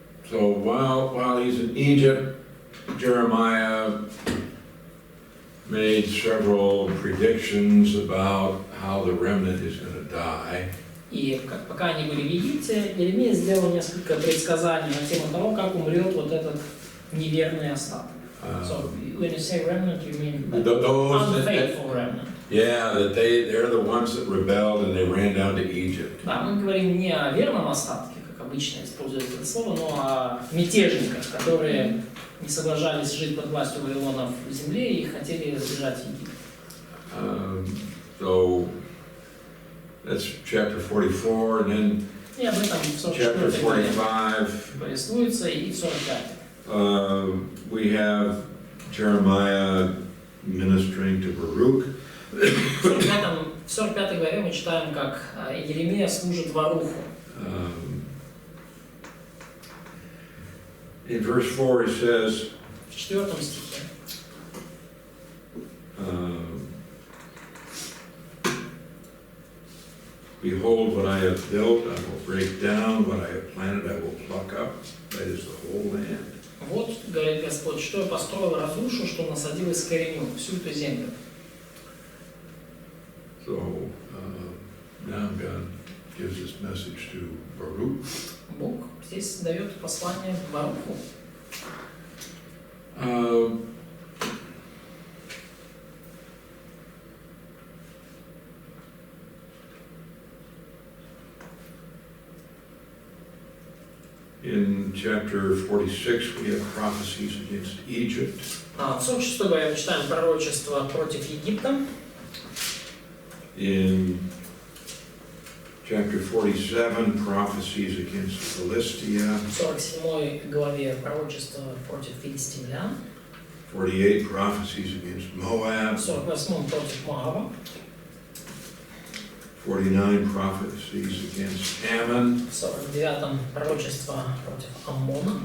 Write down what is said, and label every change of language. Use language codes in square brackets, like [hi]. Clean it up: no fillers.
[en] So while he's in Egypt, Jeremiah made several predictions about how the remnant is going to die. [ru] И пока они были в Египте, Еремия сделал несколько предсказаний на тему того, как умрет вот этот неверный остаток. [en] So when you say remnant, you mean like Those unfaithful remnant. Yeah, that they're the ones that rebelled and they ran down to Egypt. [ru] Да, мы говорим не о верном остатке, как обычно используют это слово, но о мятежниках, которые не соглашались жить под властью Вавилона в земле и хотели сбежать в Египет. [en] So that's chapter 44, and then [ru] И об этом в [en] chapter [ru] 44 главе [en] 45. [ru] повествуется, и в 45. [en] We have Jeremiah ministering to Baruch. [ru] В 45 главе мы читаем, как Еремия служит Варуху. [en] In verse 4 he says, [ru] В 4 стихе. [en] Behold, what I have built, I will break down, what I have planted, I will pluck up. That is the whole land. [ru] Вот, говорит Господь, что я построил, разрушу, что насадил и искореню всю эту землю. [en] So now God gives this message to Baruch. [ru] Бог здесь дает послание Варуху. [en] In chapter 46 we have prophecies against Egypt. [ru] В 46 главе мы читаем пророчество против Египта. [en] In chapter 47, prophecies against Philistia. [ru] В 47 главе пророчество против филистимлян. [en] 48, prophecies against Moab. [ru] В 48 против Моаба. [en] 49, prophecies against Ammon. [ru] В 49 пророчество против Аммона.